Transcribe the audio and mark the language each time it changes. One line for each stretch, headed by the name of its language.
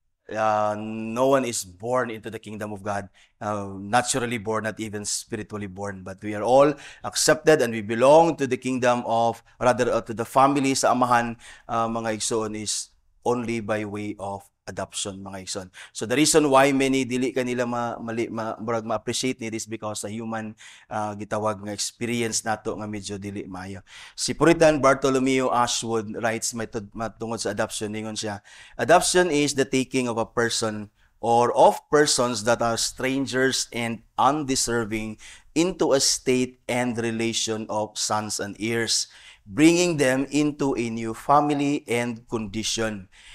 English: No one is born into the kingdom of God, naturally born, not even spiritually born, but we are all accepted and we belong to the kingdom of, rather to the family
Cebuano: sa amahan, mga igsoon,
English: is only by way of adoption,
Cebuano: mga igsoon.
English: So the reason why many
Cebuano: dili kanila ma-appreciate ni
English: this because
Cebuano: sa human gitawag nga experience nato nga medyo dili maayo.
English: Si Puritan Bartholomew Ashwood writes
Cebuano: matungod sa adoption, ningon siya,
English: adoption is the taking of a person or of persons that are strangers and undeserving into a state and relation of sons and heirs, bringing them into a new family and condition.